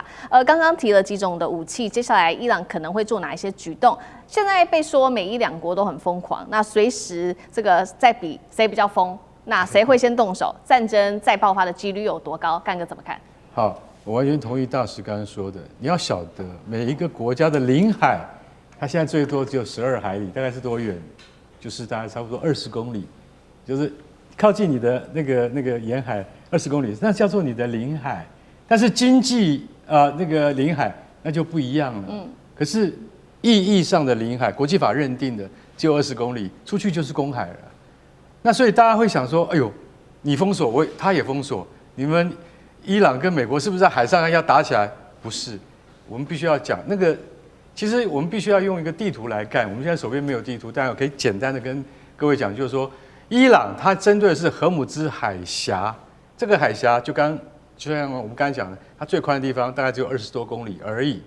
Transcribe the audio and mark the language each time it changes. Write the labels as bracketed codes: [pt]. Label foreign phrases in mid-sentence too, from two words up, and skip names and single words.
[zh] 剛剛提了幾種的武器，接下來伊朗可能會做哪一些舉動？現在被說美伊兩國都很瘋狂，那隨時這個在比誰比較瘋。那誰會先動手？戰爭再爆發的幾率有多高？幹哥怎麼看？好，我完全同意大使剛剛說的。你要曉得，每一個國家的領海，它現在最多只有12海里，大概是多遠？就是大概差不多20公里，就是靠近你的那個沿海20公里，那叫做你的領海。但是經濟那個領海那就不一樣了。可是意義上的領海，國際法認定的只有20公里，出去就是公海了。那所以大家會想說，哎呦，你封鎖他也封鎖，你們伊朗跟美國是不是在海上要打起來？不是，我們必須要講那個，其實我們必須要用一個地圖來看。我們現在手邊沒有地圖，但我可以簡單的跟各位講，就是說，伊朗它針對的是荷姆茲海峽，這個海峽就像我們剛才講的，它最寬的地方大概只有20多公里而已。